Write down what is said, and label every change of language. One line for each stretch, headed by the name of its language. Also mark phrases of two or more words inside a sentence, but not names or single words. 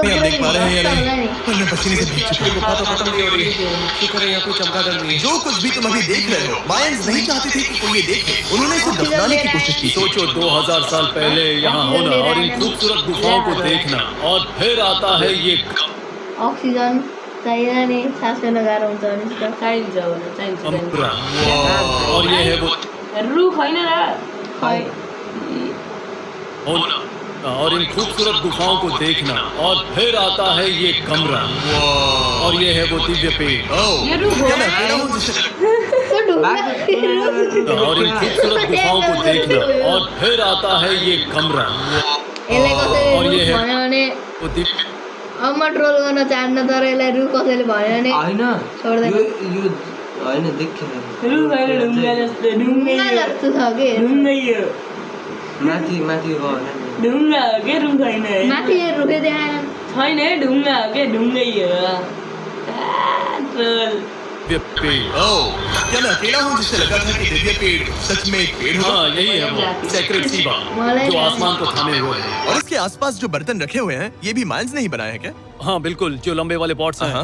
Hindi: हम देख पा रहे हैं या नहीं? नहीं पर मैं पसीने से भीग चुका हूँ। गुफा तो खत्म नहीं हो रही है। शुक्र है यहाँ कोई चमगादड़ नहीं है। जो कुछ भी तुम अभी देख रहे हो, मायंस नहीं चाहते थे कि कोई ये देखे। उन्होंने इसे दफनाने की कोशिश की। सोचो 2000 साल पहले यहाँ होना और इन खूबसूरत गुफाओं को देखना, और फिर आता है ये
Nepali: अक्सिजन चाहिँदैन नि सास फेर्न गाह्रो हुन्छ भने त चाहिन्छ भने चाहिन्छ
Hindi: कमरा। और ये है वो
Nepali: रुख होइन र खै
Hindi: होना और इन खूबसूरत गुफाओं को देखना, और फिर आता है ये कमरा। और ये है वो दिव्य पेड़।
Nepali: त्यो ढुङ्गा
Hindi: और इन खूबसूरत गुफाओं को देखना, और फिर आता है ये कमरा।
Nepali: यसलाई
Hindi: और
Nepali: कसैले
Hindi: ये है
Nepali: भन्यो भने
Hindi: वो दिव्य
Nepali: अब म ट्रोल गर्न चाहन्न, तर यसलाई रु कसैले भन्यो भने होइन छोड्दैन। यो होइन देखेन रुख होइन ढुङ्गा जस्तो ढुङ्गा जस्तो छ के ढुङ्गै हो माथि माथि गयो ढुङ्गा हो के रुख होइन माथि रुखे देखाएन। छैन ढुङ्गा हो के ढुङ्गै हो ट्रोल
Hindi: पेड़। क्या मैं अकेला हूँ जिससे लगा था कि दिव्य पेड़ सच में एक पेड़ होगा? हाँ, यही है वो
English: secret ceiba
Hindi: जो आसमान को थामे हुए है। और इसके आसपास जो बर्तन रखे हुए हैं, ये भी मायंस ने ही बनाए हैं क्या? हाँ बिल्कुल, जो लंबे वाले पॉट्स हैं